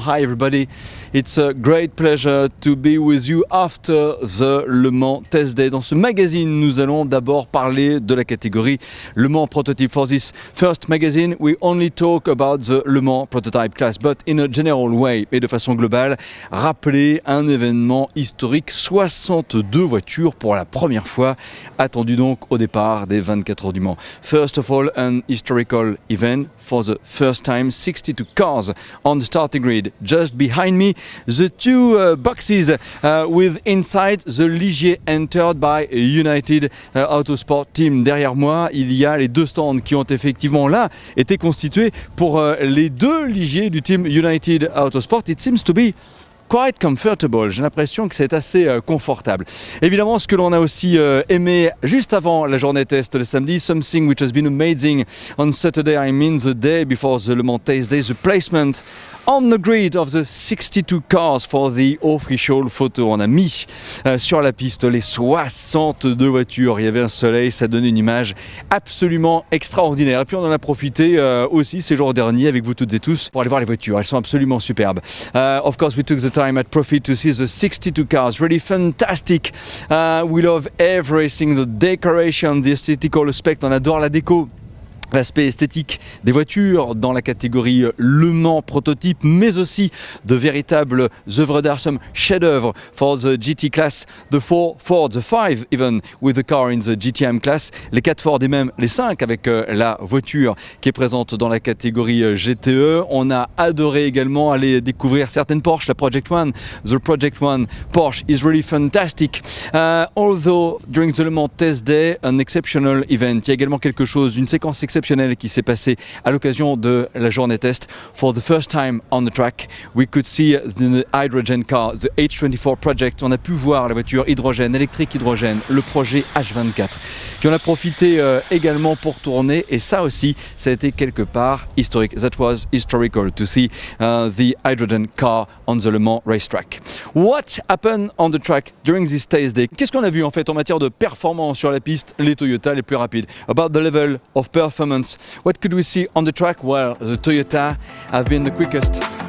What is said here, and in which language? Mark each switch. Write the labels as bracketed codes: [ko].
[en] Hi everybody, it's a great pleasure to be with you after the Le Mans Test Day. [fr] Dans ce magazine, nous allons d'abord parler de la catégorie Le Mans Prototype. [en] For this first magazine, we only talk about the Le Mans Prototype class, but in a general way, [fr] et de façon globale, rappeler un événement historique, 62 voitures pour la première fois, attendues donc au départ des 24 heures du Mans. [en] First of all, an historical event. For the first time, 62 cars on the starting grid. Just behind me, the two boxes with inside the Ligier entered by United Autosport Team. [fr] Derrière moi, il y a les deux stands qui ont effectivement là été constitués pour les deux Ligiers du team United Autosport. [en] It seems to be quite comfortable, [fr] j'ai l'impression que c'est assez confortable. Évidemment, ce que l'on a aussi aimé juste avant la journée test le samedi, [en] something which has been amazing on Saturday, I mean the day before the Le Mans Test Day, the placement on the grid of the 62 cars for the official photo. [fr] On a mis sur la piste les 62 voitures, il y avait un soleil, ça donnait une image absolument extraordinaire. Et puis on en a profité aussi ces jours derniers avec vous toutes et tous pour aller voir les voitures, elles sont absolument superbes. [en] Of course, we took the time at Profit to see the 62 cars, really fantastic. We love everything, the decoration, the aesthetical aspect, [fr] on adore la déco. L'aspect esthétique des voitures dans la catégorie Le Mans prototype, mais aussi de véritables œuvres d'art, [en] some chefs-d'œuvre for the GT class, the 4 Ford, the 5 even with the car in the GTM class, [fr] les 4 Ford et même les 5 avec la voiture qui est présente dans la catégorie GTE. On a adoré également aller découvrir certaines Porsche, la Project One, [en] the Project One Porsche is really fantastic. Although during the Le Mans Test Day, an exceptional event, [fr] il y a également quelque chose, une séquence exceptionnelle qui s'est passé à l'occasion de la journée test. [en] For the first time on the track, we could see the hydrogen car, the H24 project. [fr] On a pu voir la voiture hydrogène, électrique hydrogène, le projet H24, qui en a profité également pour tourner. Et ça aussi, ça a été quelque part historique. [en] That was historical to see the hydrogen car on the Le Mans racetrack. What happened on the track during this test day? [fr] Qu'est-ce qu'on a vu en fait en matière de performance sur la piste? Les Toyota les plus rapides. [en] About the level of performance. What could we see on the track? Well, the Toyota have been the quickest.